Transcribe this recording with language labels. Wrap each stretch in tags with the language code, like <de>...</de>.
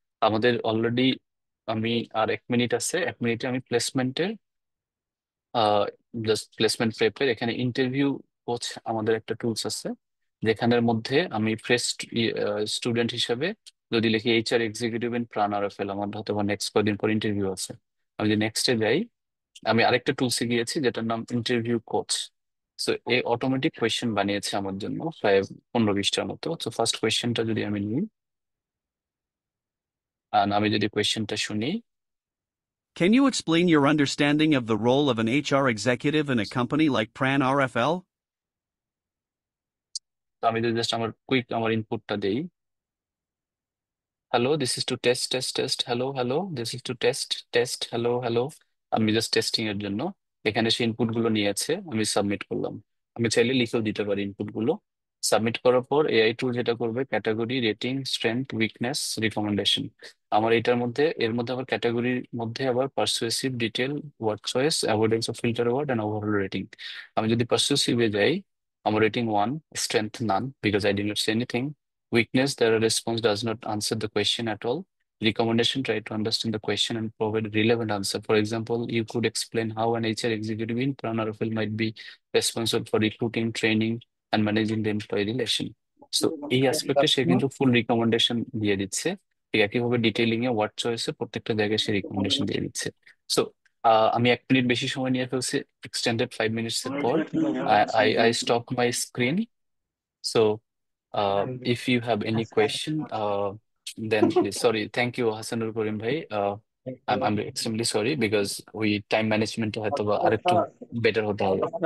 <bn>আমাদের অলরেডি, আমি আর 1 মিনিট আছে, 1 মিনিটে আমি প্লেসমেন্টের জাস্ট প্লেসমেন্ট প্রেপের এখানে ইন্টারভিউ কোচ আমাদের একটা টুলস আছে, যেখানের মধ্যে আমি ফ্রেশ স্টুডেন্ট হিসেবে যদি লিখি এইচআর এক্সিকিউটিভ ইন প্রাণ আরএফএল, আমার হয়তো নেক্সট কদিন পর ইন্টারভিউ আছে, আমি যদি নেক্সটে যাই, আমি আরেকটা টুলসে গিয়েছি যেটার নাম ইন্টারভিউ কোচ। সো এই অটোমেটিক কোয়েশ্চেন বানিয়েছে আমার জন্য প্রায় 15-20টার মতো। তো ফার্স্ট কোয়েশ্চেনটা যদি আমি নিই, আর আমি যদি কোয়েশ্চেনটা শুনি,</bn> <en>Can you explain your understanding of the role of an HR executive in a company like Pran RFL?</en> <bn>তো আমি যদি জাস্ট আমার কুইক আমার ইনপুটটা দেই,</bn> <en>hello this is to test test test, hello hello</en> <bn>this is to test test, hello hello, আমি just testing এর জন্য এখানে সেই ইনপুট গুলো নিয়েছে, আমি সাবমিট করলাম। আমি চাইলে লিখেও দিতে পারি ইনপুট গুলো। সাবমিট করার পর এআই টুল যেটা করবে, category, rating, strength, weakness, recommendation. আমার এর মধ্যে আবার ক্যাটাগরির মধ্যে আবার পারসুয়েসিভ, detail, word choice, avoidance of filter word and overall rating. আমি যদি পারসুয়েসিভে যাই, আমার rating</bn> <en>1, strength none because I did not say anything, weakness, the response does not answer the question at all. Recommendation, try to understand the question and provide relevant answer. For example, you could explain how an HR executive in Pranarafil might be responsible for recruiting, training, and managing the employee relation.</en> <bn>So এই অ্যাসপেক্টে সে কিন্তু ফুল recommendation দিয়ে দিচ্ছে। ঠিক একইভাবে detailing এ, word চয়েসে প্রত্যেকটা জায়গায় সে recommendation দিয়ে দিচ্ছে। সো আমি 1 মিনিট বেশি সময় নিয়ে ফেলছি, এক্সটেন্ডেড 5 মিনিটস এর পর</bn> <en>I stop my screen. So if you have any question, then please. Sorry, thank you, Hasanul Karim bhai. I'm extremely sorry because we time management</en> <bn>হয়তো বা আরেকটু বেটার হতে হবে।</bn>